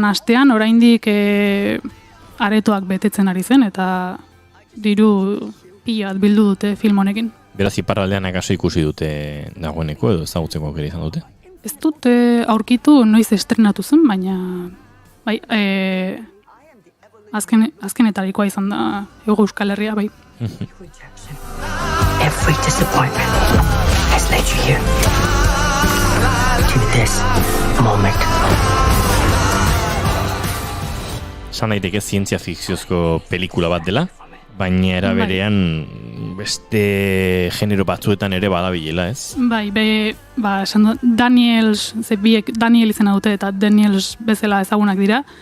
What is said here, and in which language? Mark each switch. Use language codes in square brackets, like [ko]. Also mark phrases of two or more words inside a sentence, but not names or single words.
[eu] astean oraindik aretoak betetzen ari zen, eta diru pila bat bildu dute film honekin. Beraz, iparraldean akaso ikusi dute dagoeneko edo ezagutzeko aukera izan dute? Ez dute aurkitu noiz estrenatu zen, baina azkenetarikoa izan da Hego Euskal Herria, bai. [en] Every disappointment has led you here to this moment. [eu] San daiteke zientzia fikziozko pelikula bat dela, baina era berean beste genero batzuetan ere badabilela, ez? Bai, esan du, Daniel izena dute eta Daniels bezala ezagunak dira.